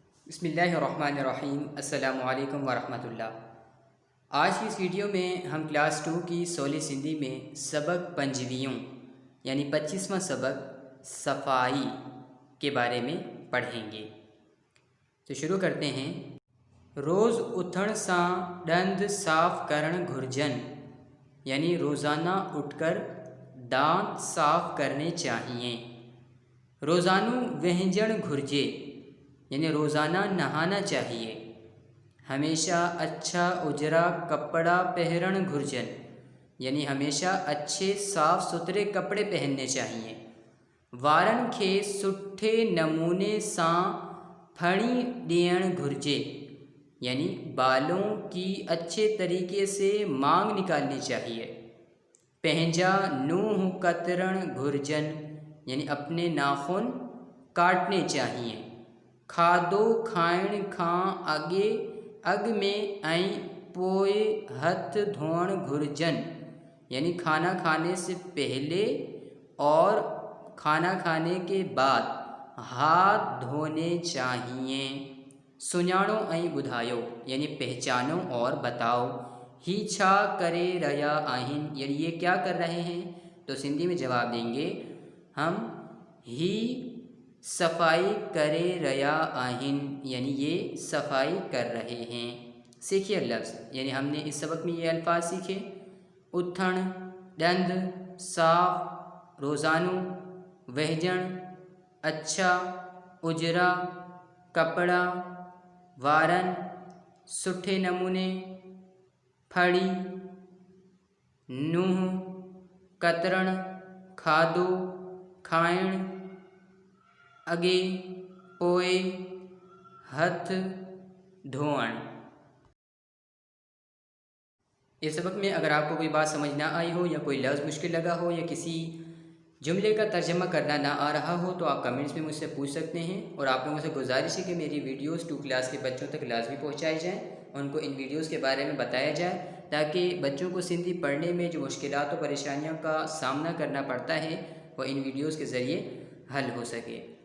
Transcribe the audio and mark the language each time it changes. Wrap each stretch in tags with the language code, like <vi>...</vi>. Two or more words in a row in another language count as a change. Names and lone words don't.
<ar>بسم الله الرحمن الرحيم۔ السلام عليكم ورحمة الله.</ar> <ur>آج کی اس ویڈیو میں ہم کلاس 2 کی سولی سندھی میں سبق پنجویوں یعنی 25واں سبق صفائی کے بارے میں پڑھیں گے. تو شروع کرتے ہیں.</ur> <sd>रोज़ उथण सां ॾंद साफ़ करण घुर्जन</sd> <ur>یعنی روزانہ اٹھ کر دانت صاف کرنے چاہیے.</ur> <sd>रोज़ानू वहंजण घुर्जे</sd> <ur>یعنی روزانہ نہانا چاہیے.</ur> <sd>हमेशा अच्छा उजरा कपड़ा पहरण घुर्जन</sd> <ur>یعنی ہمیشہ اچھے صاف ستھرے کپڑے پہننے چاہیے.</ur> <sd>वारन खे सुठे नमूने सां फणी ॾियण घुर्जे</sd> <ur>یعنی بالوں کی اچھے طریقے سے مانگ نکالنی چاہیے.</ur> <sd>पंहिंजा नूंह कतरण घुर्जन</sd> <ur>یعنی اپنے ناخن کاٹنے چاہیے.</ur> <sd>खाधो खाइण खां अॻ में ऐं पोइ हथ धोअण घुर्जन</sd> <ur>یعنی کھانا کھانے سے پہلے اور کھانا کھانے کے بعد ہاتھ دھونے چاہیے.</ur> <sd>सुञाणो ऐं ॿुधायो</sd> <ur>یعنی پہچانو اور بتاؤ.</ur> <sd>ही छा करे रहिया आहिनि</sd> <ur>یعنی یہ کیا کر رہے ہیں. تو سندھی میں جواب دیں گے</ur> <sd>हम ही सफ़ाई करे रहिया आहिनि</sd> <ur>یعنی یہ صفائی کر رہے ہیں. سیکھیے لفظ یعنی ہم نے اس سبق میں یہ الفاظ سیکھے.</ur> <sd>उथण, ॾंद, साफ़, रोज़ानू, वहजण, अच्छा, उजरा, कपड़ा, वारन, सुठे नमूने, फड़ी, नूंह, कतरण, खाधो, खाइण, अॻे, पोइ, हथ धोअण।</sd> <ur>اس سبق میں اگر آپ کو کوئی بات سمجھ نہ آئی ہو یا کوئی لفظ مشکل لگا ہو یا کسی جملے کا ترجمہ کرنا نہ آ رہا ہو تو آپ کمنٹس میں مجھ سے پوچھ سکتے ہیں. اور آپ لوگوں سے گزارش ہے کہ میری ویڈیوز 2 کلاس کے بچوں تک لازمی پہنچائی جائیں، ان کو ان ویڈیوز کے بارے میں بتایا جائے تاکہ بچوں کو سندھی پڑھنے میں جو مشکلات اور پریشانیوں کا سامنا کرنا پڑتا ہے وہ ان ویڈیوز کے ذریعے حل ہو سکے.</ur>